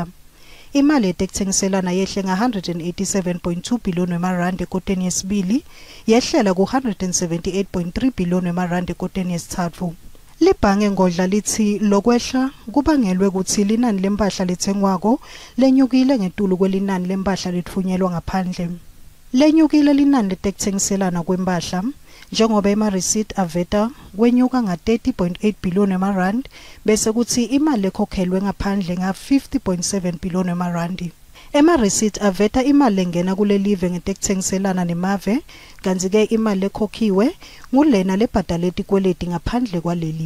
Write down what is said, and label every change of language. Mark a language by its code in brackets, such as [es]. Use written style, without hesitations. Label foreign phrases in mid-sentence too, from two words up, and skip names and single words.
[ss] Imali yetekuthengiselana yehle nga-187.2 billion wemarandi ekoteni yesibili yehlela ku-178.3 billion wemarandi ekoteni yesithathu. Libhange ngodla lithi lokwehla kubangelwe ukuthi linani lempahla lethengwako lenyukile ngetulu kwelinani lempahla lithunyelwa ngaphandle. Lenyukile linani letekuthengiselana kwempahla njengoba ema-receipt aveta kwenyuka nga-30.8 billion wemarandi bese kuthi imali ekhokhelwe ngaphandle nga-50.7 billion wemarandi. Ema-receipt aveta imali lengena kulelive ngetekuthengiselana nemave kanti-ke imali ekhokhiwe ngulena lebhadala etikweleti ngaphandle kwaleli.